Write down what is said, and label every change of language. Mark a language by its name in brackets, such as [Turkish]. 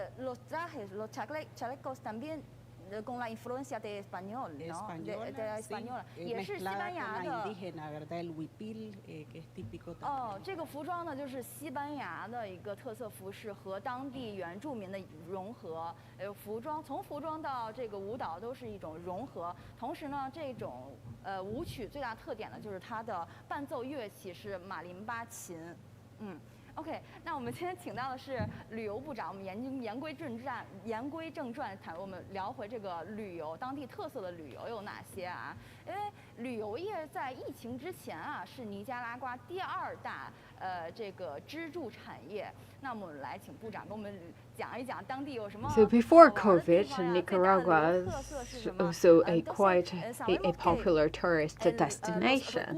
[Spanish] Los trajes, los chalecos también con la influencia de español, ¿no? de española, [Chinese] 也是西班牙的。 [Spanish] indígena, ¿verdad? El huipil, que es típico también. [Chinese] 这个服装呢，就是西班牙的一个特色服饰和当地原住民的融合。从服装到这个舞蹈都是一种融合。同时呢，这种舞曲最大特点呢，就是它的伴奏乐器是马林巴琴。 OK， 那我们今天请到的是旅游部长，我们言归正传，我们聊回这个旅游，当地特色的旅游有哪些啊？因为旅游业在疫情之前啊，是尼加拉瓜第2大这个支柱产业。那我们来请部长给我们讲一讲当地有什么。 [English] So before COVID, Nicaragua is also quite a popular tourist destination.